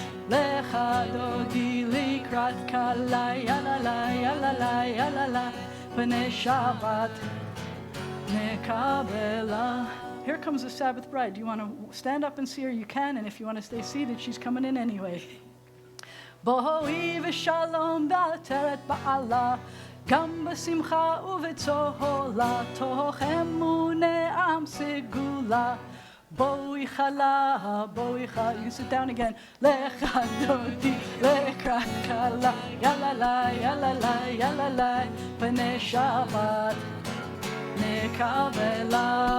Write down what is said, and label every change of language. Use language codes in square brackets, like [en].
[he] לך דודי לקראת כלה, יאללה לה יאללה לה יאללה לה, פני שבת נקבלה. [en] Here comes the Sabbath bride. Do you want to stand up and see her? You can, and if you want to stay seated, she's coming in anyway. [he] בואי ושלום בעטרת בעלה, גם בשמחה ובצהלה, תוך אמונה עם סגולה. בואי חלה, בואי חלה, [en] you sit down again. [he] לך דודי לקראת כלה, יאללה לה, יאללה לה, יאללה לה, פני שבת נקבלה.